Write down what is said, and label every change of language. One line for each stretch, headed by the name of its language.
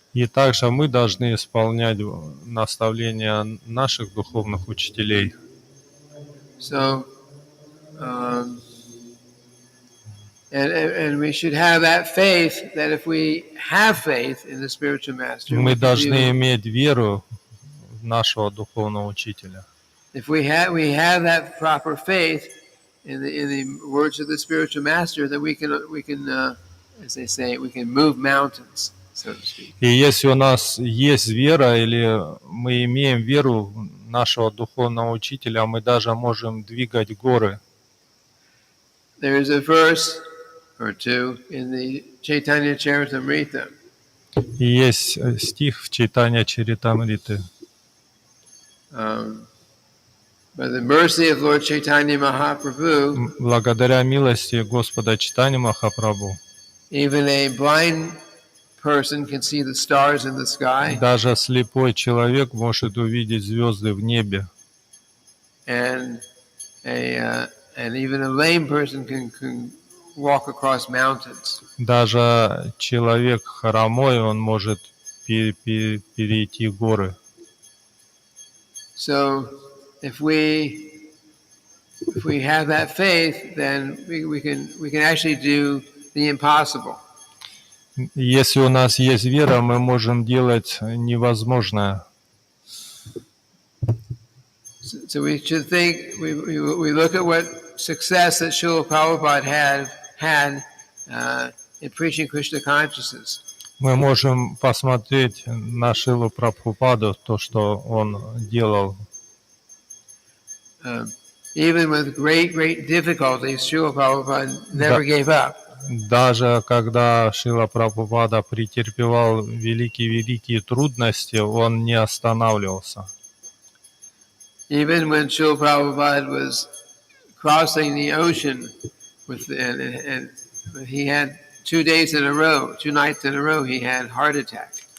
Russian: И также мы должны исполнять наставления наших духовных учителей.
English: So, and we should have that faith that if we have faith in the spiritual master,
Russian: Мы должны иметь веру в нашего духовного учителя.
English: If we have that proper faith in the words of the spiritual master, then we can, as they say, we can move mountains, so to speak.
Russian: И если у нас есть вера, или мы имеем веру в нашего духовного учителя, мы даже можем двигать горы.
English: There is a verse or two in the Chaitanya Charitamrita.
Russian: И есть стих в Чайтанья Чаритамрите.
English: By the mercy of Lord Chaitanya Mahaprabhu,
Russian: благодаря милости Господа Чайтаньи Махапрабху,
English: even a blind person can see the stars in the sky.
Russian: Даже слепой человек может увидеть звезды в небе.
English: And even a lame person can walk across mountains.
Russian: Даже человек хромой, он может перейти горы.
English: So, if we have that faith, then we can actually do the impossible.
Russian: Если у нас есть вера, мы можем делать невозможное.
English: So we should think. We look at what success that Srila Prabhupada had in preaching Krishna consciousness.
Russian: Мы можем посмотреть на Шрилу Прабхупаду, то, что он делал.
English: Even with great difficulties, Srila Prabhupada never gave up.
Russian: Даже когда Шрила Прабхупада претерпевал великие трудности, он не останавливался.
English: Even when Srila Prabhupada was crossing the ocean, and he had 2 nights in a row, he had heart attack.